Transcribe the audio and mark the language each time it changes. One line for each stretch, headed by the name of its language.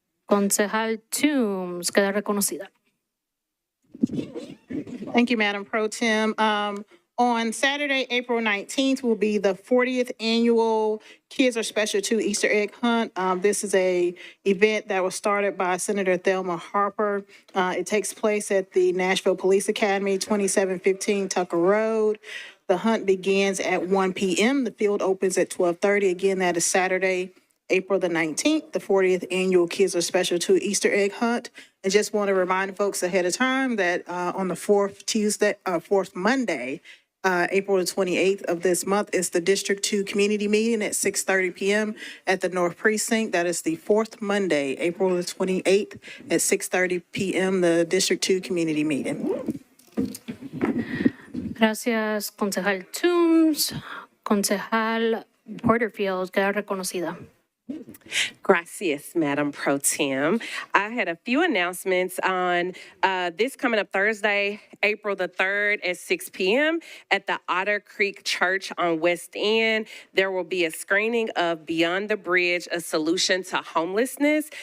Spanish: Concejal Toombs, queda reconocida.
English: Thank you, Madam Pro Tem. On Saturday, April 19th, will be the 40th annual Kids Are Special Too Easter Egg Hunt. This is a event that was started by Senator Thelma Harper. It takes place at the Nashville Police Academy, 2715 Tucker Road. The hunt begins at 1 p.m. The field opens at 12:30. Again, that is Saturday, April the 19th, the 40th annual Kids Are Special Too Easter Egg Hunt. And just want to remind folks ahead of time that on the fourth Monday, April the 28th of this month, is the District 2 Community Meeting at 6:30 p.m. at the North Precinct. That is the fourth Monday, April the 28th at 6:30 p.m., the District 2 Community Meeting.
Spanish: Gracias, Concejal Toombs. Concejal Porterfield, queda reconocida.
English: Gracias, Madam Pro Tem. I had a few announcements on this coming up Thursday, April the 3rd at 6 p.m. at the Otter Creek Church on West End. There will be a screening of Beyond the Bridge, a solution to homelessness.